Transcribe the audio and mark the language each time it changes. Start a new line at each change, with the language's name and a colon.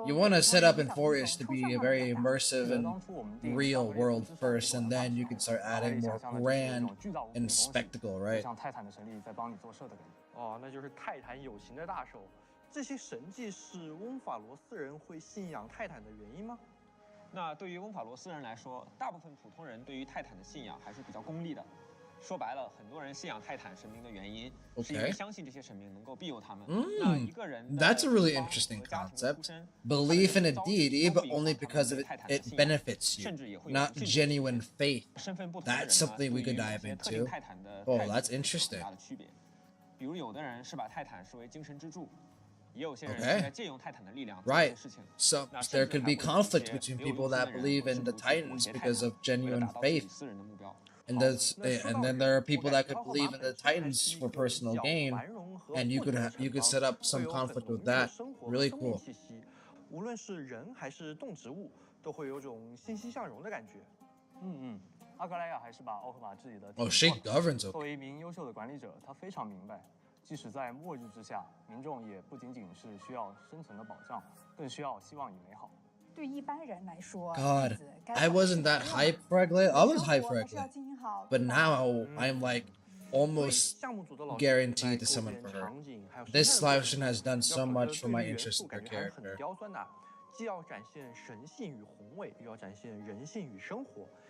English: You want to set up Amphorius to be a very immersive and real world first, and then you can start adding more grand and spectacle, right?
Chinese: 像泰坦的神力在帮你做事的感觉。哦，那就是泰坦有形的大手。这些神迹是翁法罗斯人会信仰泰坦的原因吗？那对于翁法罗斯人来说，大部分普通人对于泰坦的信仰还是比较功利的。说白了，很多人信仰泰坦神明的原因，是因为相信这些神明能够庇佑他们。那一个人
English: That's a really interesting concept. Belief in a deity, but only because of it benefits you, not genuine faith. That's something we could dive into. Oh, that's interesting.
Chinese: 比如有的人是把泰坦视为精神支柱。
English: Okay. Right. So there could be conflict between people that believe in the Titans because of genuine faith. And then there are people that could believe in the Titans for personal gain, and you could set up some conflict with that. Really cool.
Chinese: 无论是人还是动植物，都会有种欣欣向荣的感觉。阿格莱亚还是把奥克玛治理的。
English: Oh, she governs.
Chinese: 作为一名优秀的管理者，他非常明白。即使在末日之下，民众也不仅仅是需要生存的保障，更需要希望与美好。对一般人来说
English: God, I wasn't that hyped for Aglaia. I was hyped for Aglaia, but now I'm like almost guaranteed to summon for her. This live stream has done so much for my interest in her character.
Chinese: 既要展现神性与宏伟，又要展现人性与生活。